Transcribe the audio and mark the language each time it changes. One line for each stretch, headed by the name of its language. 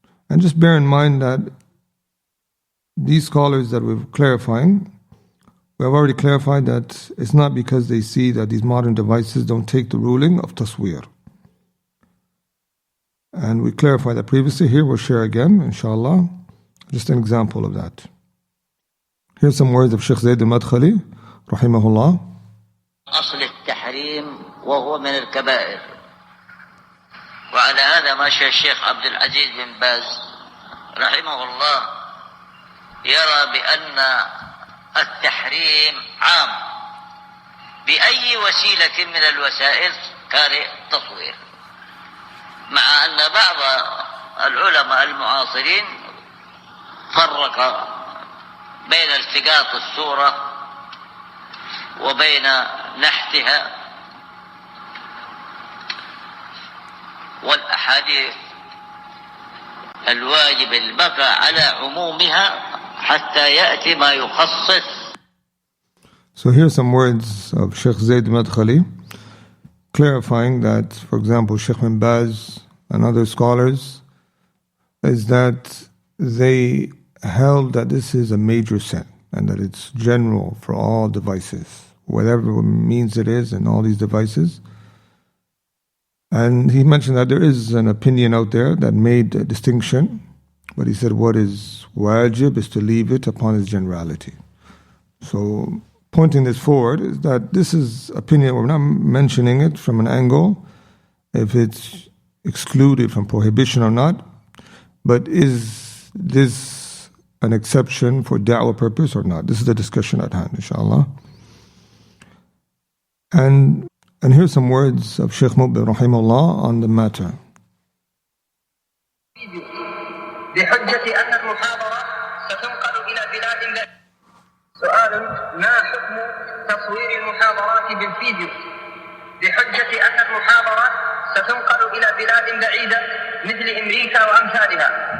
English: And just bear in mind that these scholars that we're clarifying, we have already clarified that it's not because they see that these modern devices don't take the ruling of tasweer. And we clarified that previously. Here we'll share again, inshallah, just an example of that. Here's some words of Sheikh Zayd al-Madkhali, rahimahullah.
Arabic: أصل التحريم وهو من الكبائر وعلى هذا ماشى الشيخ عبد العزيز بن باز رحمه الله يرى بأن التحريم عام بأي وسيلة من الوسائل كان التصوير مع أن بعض العلماء المعاصرين فرق بين التقاط الصورة وبين نحتها والأحاديث الواجب البقاء على عمومها حتى يأتي ما يخصص.
English: So here are some words of Sheikh Zayd Madkhali clarifying that, for example, Sheikh bin Baz and other scholars, is that they held that this is a major sin and that it's general for all devices, whatever means it is, and all these devices. And he mentioned that there is an opinion out there that made a distinction, but he said what is wajib is to leave it upon its generality. So pointing this forward is that this is opinion, we're not mentioning it from an angle, if it's excluded from prohibition or not, but is this an exception for da'wah purpose or not? This is the discussion at hand, inshallah. And here's some words of Shaykh Muqbil rahimahullah on the matter.
Arabic: بحجة أن المحاضرة ستنقل إلى بلاد سؤال ما حكم تصوير المحاضرات بالفيديو بحجة أن المحاضرة ستنقل إلى بلاد بعيدة مثل أمريكا وأمثالها؟